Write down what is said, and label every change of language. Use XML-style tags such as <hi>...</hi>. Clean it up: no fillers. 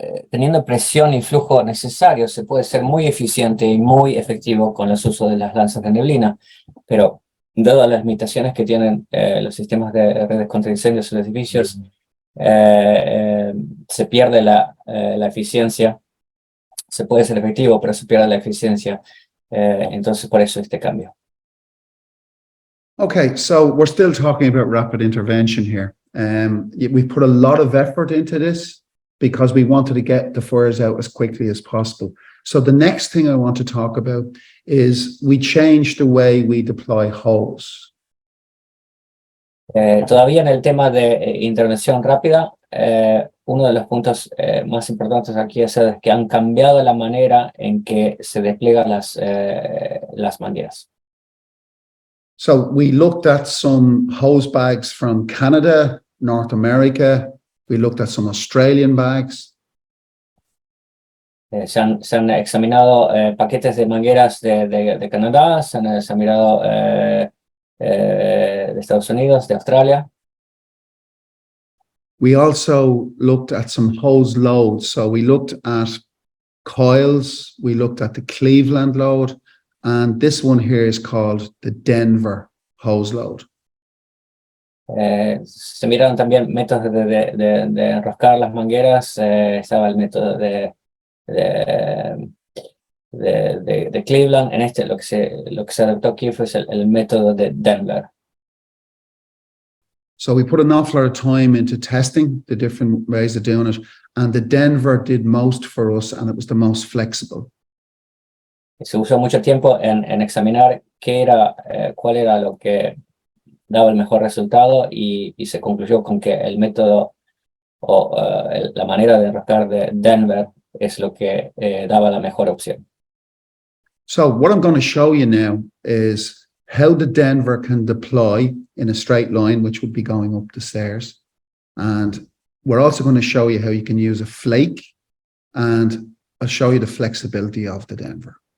<es>Teniendo presión y flujo necesario, se puede ser muy eficiente y muy efectivo con los usos de las lanzas de neblina, pero dado las limitaciones que tienen los sistemas de redes contra incendios en los edificios, se pierde la eficiencia. Se puede ser efectivo, pero se pierde la eficiencia. Entonces, por eso este cambio.</es> <en>Okay, so we're still talking about rapid intervention here. We put a lot of effort into this because we wanted to get the fires out as quickly as possible. So the next thing I want to talk about is we changed the way we deploy hose.</en> <es>Todavía en el tema de intervención rápida, uno de los puntos más importantes aquí es que han cambiado la manera en que se despliegan las mangueras.</es> <en>So we looked at some hose bags from Canada, North America. We looked at some Australian bags.</en> <es>Se han examinado paquetes de mangueras de Canadá, se han examinado de Estados Unidos, de Australia.</es> <en>We also looked at some hose loads. So we looked at coils, we looked at the Cleveland load, and this one here is called the Denver hose load.</en> <es>Se miraron también métodos de enroscar las mangueras. Estaba el método de Cleveland. En este lo que se adoptó aquí fue el método de Denver.</es> <en>So we put an awful lot of time into testing the different ways of doing it, and the Denver did most for us, and it was the most flexible.</en> <es>Se usó mucho tiempo en examinar cuál era lo que daba el mejor resultado, y se concluyó con que el método o la manera de enroscar de Denver es lo que daba la mejor opción.</es> <en>So what I'm going to show you now is how the Denver can deploy in a straight line, which would be going up the stairs. And we're also going to show you how you can use a flake, and I'll show you the flexibility of the Denver.</en>